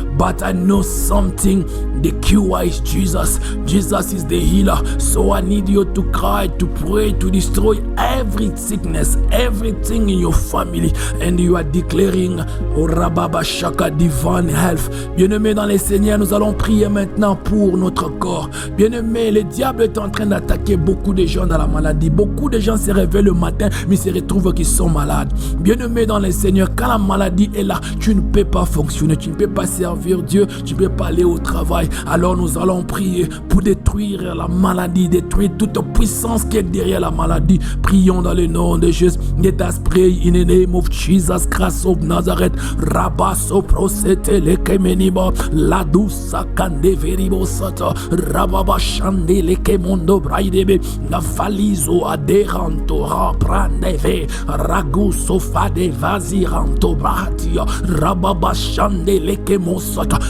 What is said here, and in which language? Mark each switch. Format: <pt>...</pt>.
<en>But I know something. The cure is Jesus. Jesus is the healer. So I need you to cry, to pray, to destroy every sickness, everything in your family. And you are declaring, oh Rabba Shaka, divine health.</en> <fr>Bien-aimés dans les Seigneurs, nous allons prier maintenant pour notre corps. Bien-aimés, le diable est en train d'attaquer beaucoup de gens dans la maladie. Beaucoup de gens se réveillent le matin, mais se retrouvent qu'ils sont malades. Bien-aimés dans les Seigneurs, quand la maladie est là, tu ne peux pas fonctionner, tu ne peux pas servir Dieu, tu ne peux pas aller au travail. Alors nous allons prier pour détruire la maladie, détruire toute puissance qui est derrière la maladie. Prions dans le nom de Jésus.</fr> <en>Let us pray in the name of Jesus Christ of Nazareth. Rabaso prosete le kemeniba, la dousa kande veribo sata, rababa shande le kemondo braidebe, la valizo aderanto raprandeve, raguso fade vaziranto bratia, rababa shande le kemosata.</en>